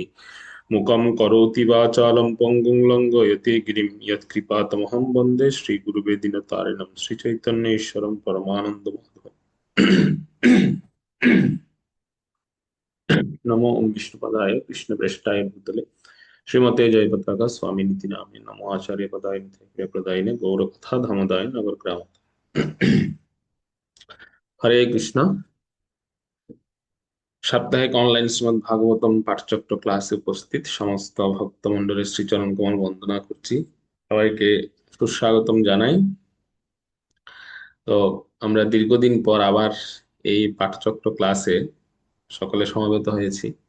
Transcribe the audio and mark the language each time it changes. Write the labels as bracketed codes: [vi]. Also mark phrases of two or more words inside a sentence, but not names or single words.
[sa] मुखं करोति वाचालं पङ्गुं लङ्घयति गिरिं यत्कृपातमहं वन्दे श्रीगुरुवे दीनतारिणं श्रीचैतन्येश्वरं परमानन्दमाधवम्। नमो ओम विष्णुपदाय कृष्णप्रेष्ठाय भूतले श्रीमते जयपताका स्वामिनिति नामिने नमो आचार्य पदाय प्रदायिने गौरकथा धामदाय नगरग्राम। हरे कृष्ण। [bn] সাপ্তাহিক অনলাইন শ্রীমদ্ ভাগবতম পাঠচক্র ক্লাসে উপস্থিত সমস্ত ভক্তমণ্ডলীর শ্রীচরণ কমল বন্দনা করছি। সবাইকে সুস্বাগতম জানাই। তো আমরা দীর্ঘদিন পর আবার এই পাঠচক্র ক্লাসে সকলে সমবেত হয়েছি।